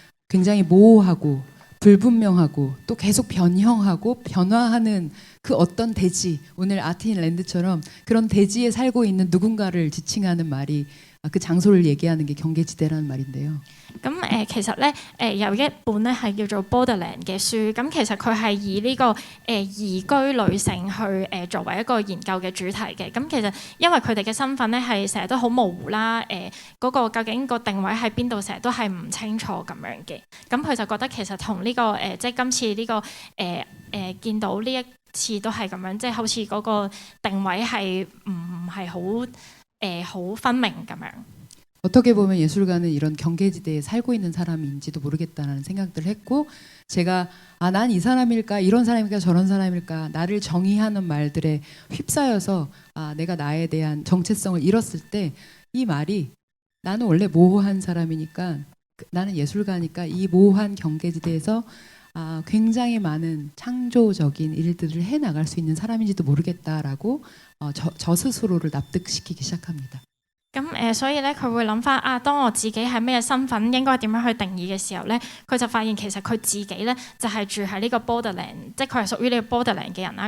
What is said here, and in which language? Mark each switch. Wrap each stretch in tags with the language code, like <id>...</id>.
<ko>굉장히 모호하고 불분명하고 또 계속 변형하고 변화하는 그 어떤 대지, 오늘 아트인랜드처럼 그런 대지에 살고 있는 누군가를 지칭하는 말이 그 장소를 얘기하는 게 경계지대라는 말인데요.</ko> <yue>咁其實咧有一本咧係叫做 Borderland 嘅書，咁其實佢係以呢個移居女性去作為一個研究嘅主題嘅。咁其實因為佢哋嘅身份咧係成日都好模糊啦，嗰個究竟個定位喺邊度，成日都係唔清楚咁樣嘅。咁佢就覺得其實同呢個即係今次呢個見到呢一次都係咁樣，即係好似嗰個定位係唔係好分明咁樣。</yue> <ko>어떻게 보면 예술가는 이런 경계지대에 살고 있는 사람인지도 모르겠다는 생각들을 했고 제가 난 이 사람일까 이런 사람일까 저런 사람일까 나를 정의하는 말들에 휩싸여서 내가 나에 대한 정체성을 잃었을 때 이 말이 나는 원래 모호한 사람이니까 나는 예술가니까 이 모호한 경계지대에서 굉장히 많은 창조적인 일들을 해나갈 수 있는 사람인지도 모르겠다라고 저 스스로를 납득시키기 시작합니다.</ko> <yue>咁所以咧，佢會諗翻當我自己係咩身份，應該點樣去定義嘅時候咧，佢就發現其實佢自己咧就係住喺呢個 borderland， 即係佢係屬於呢個 borderland 嘅人啦。</yue>